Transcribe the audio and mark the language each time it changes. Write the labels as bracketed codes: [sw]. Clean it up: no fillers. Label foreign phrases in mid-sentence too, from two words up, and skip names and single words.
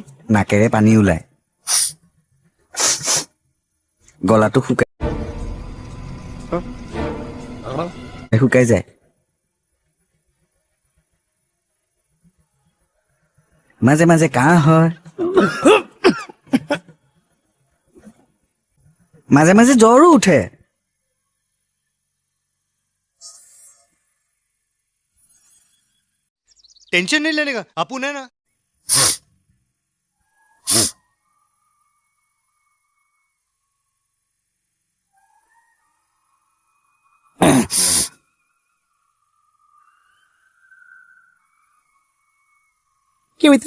[as] নাকেৰে পানী ওলাই গলাটো শুকাই যায় মাজে মাজে কাহ হয় মাজে মাজে জ্বৰো উঠে [hi] टेंशन नहीं लेने का अपुन है ना [as] কি হইছে